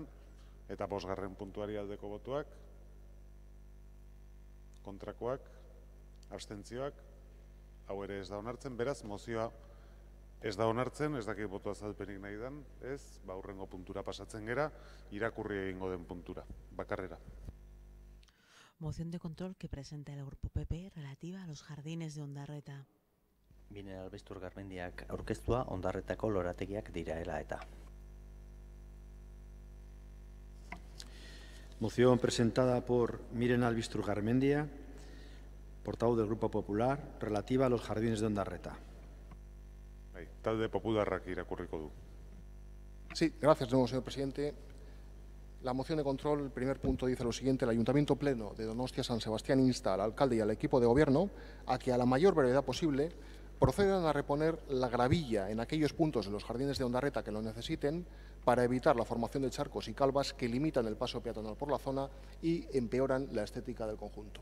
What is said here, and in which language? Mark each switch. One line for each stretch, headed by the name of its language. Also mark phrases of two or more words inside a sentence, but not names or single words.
Basque: Eta bosgarren puntuari aldeko botoak, kontrakoak, abstentzioak, hau ere ez da onartzen. Beraz, mozioa ez da onartzen, ez dakit boto azalpenik nahi den, ez, hurrengo puntura pasatzen gera, irakurri egingo den puntura, bakarrera.
Spanish: Moción de control que presenta el Grupo PP relativa a los jardines de Ondarreta.
Basque: Miren Albistur Garmendiak aurkeztua Ondarretako lorategiak diraela eta.
Spanish: Moción presentada por Miren Albistur Garmendia, portavoz del Grupo Popular, relativa a los jardines de Ondarreta.
Basque: Talde Popularrak irakurriko du.
Spanish: Sí, gracias, señor presidente. La moción de control, el primer punto dice lo siguiente: el Ayuntamiento Pleno de Donostia San Sebastián insta al alcalde y al equipo de gobierno a que a la mayor brevedad posible procedan a reponer la gravilla en aquellos puntos de los jardines de Ondarreta que lo necesiten para evitar la formación de charcos y calvas que limitan el paso peatonal por la zona y empeoran la estética del conjunto.